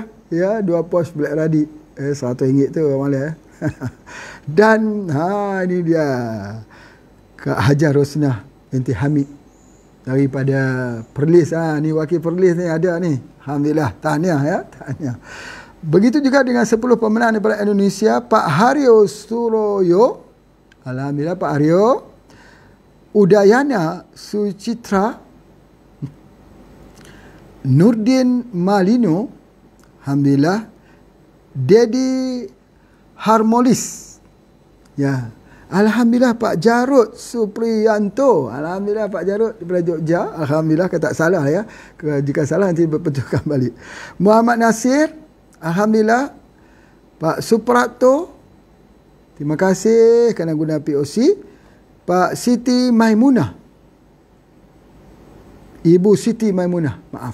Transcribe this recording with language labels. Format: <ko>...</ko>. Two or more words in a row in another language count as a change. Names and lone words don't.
<ms>Ya, 2 pos Black Radit. RM100 tu Abang Leh. Dan ini dia Kak Hajar Rosnah binti Hamid daripada Perlis. Ni wakil Perlis ni ada ni. Alhamdulillah. Tahniah ya. Tahniah. Begitu juga dengan 10 pemenang daripada Indonesia. Pak Haryo Suroyo. Alhamdulillah Pak Haryo. Udayana Sucitra. Nurdin Malino. Alhamdulillah. Dedi Harmolis. Ya. Alhamdulillah Pak Jarud Supriyanto. Alhamdulillah Pak Jarud daripada Jogja. Alhamdulillah, kalau tak salah ya. Jika salah nanti berpetulkan balik. Muhammad Nasir. Alhamdulillah. Pak Suprapto. Terima kasih kerana guna POC. Pak Siti Maimunah. Ibu Siti Maimunah. Maaf.</ms>